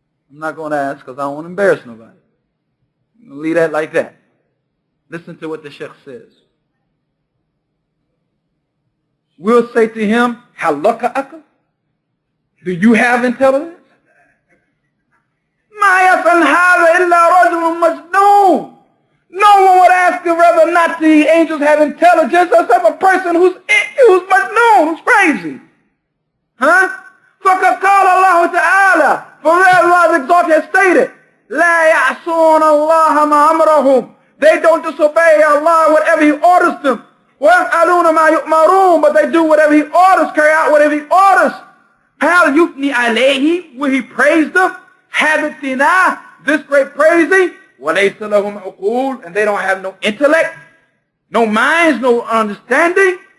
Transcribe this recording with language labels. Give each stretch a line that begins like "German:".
English: I'm not going to ask because I don't want to embarrass nobody. I'm going to leave that like that. Listen to what the Sheikh says. We'll say to him,
Arabic: هل لك عقل?
English: Do you have intelligence?
Arabic: ما يفعل هذا إلا رجل مجنون.
English: No one would ask him whether or not the angels have intelligence except a person who's majnoon, who's crazy.
Arabic: فَقَدْ قَالَ اللَّهُ تَعَالَى,
English: for Allah exalted has stated,
Arabic: لَا يَعْصُونَ اللَّهَ مَا أَمْرَهُمْ.
English: They don't disobey Allah whatever He orders them.
Arabic: وَيَفْعَلُونَ مَا يُؤْمَرُونَ.
English: But they do whatever He orders, carry out whatever He orders.
Arabic: هَلْ يُثْنِي عَلَيْهِ.
English: Will He praise them?
Arabic: هَذِتِنَا.
English: This great praising.
Arabic: وَلَيْسَ لَهُمْ عُقُولٌ.
English: And they don't have no intellect, no minds, no understanding.